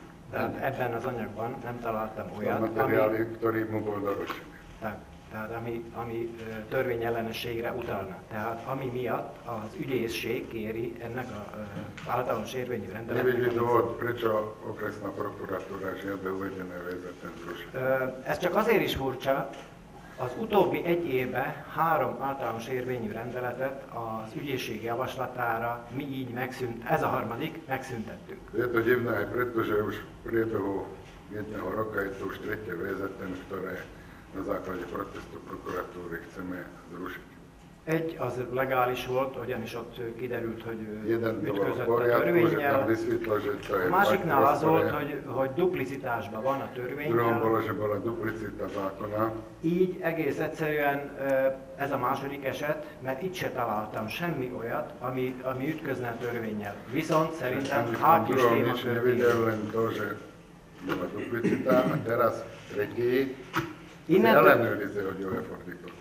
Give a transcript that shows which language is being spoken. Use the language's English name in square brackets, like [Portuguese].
[Hungarian] Tehát ebben az anyagban nem találtam olyat, [Slovak] materiály, ktorý mu bol doručený. [Hungarian] Tehát ami törvényellenességre utalna. Tehát ami miatt az ügyészség kéri ennek az általános érvényű rendeletet. [Slovak] Nevidí dôvod, prečo okresná prokuratúra žiada uvedené VZN zrušiť. [Hungarian] Ez csak azért is furcsa, az utóbbi egy évben 3 általános érvényű rendeletet az ügyészség javaslatára mi így ez a harmadik, megszüntettük. [Slovak] Je to divné aj preto, že už v priebehu jedného roka je to už tretie VZN, ktoré na základe protestu prokuratúry chceme zrušiť. [Hungarian] Egy az legális volt, ugyanis ott kiderült, hogy ütközött a [Slovak] poriadku, [Hungarian] törvénnyel. A másiknál az volt, hogy duplicitásban van a törvénnyel. [Slovak] Druhom bolo, že bola duplicita zákona. [Hungarian] Így egész egyszerűen ez a második eset, mert itt se találtam semmi olyat, ami ütközne a törvénnyel. Viszont szerintem Hákis témakör. [Slovak] Nevidel len to, že bola duplicita a teraz tretí [Hungarian] ellenőrizi, hogy jól lefordított.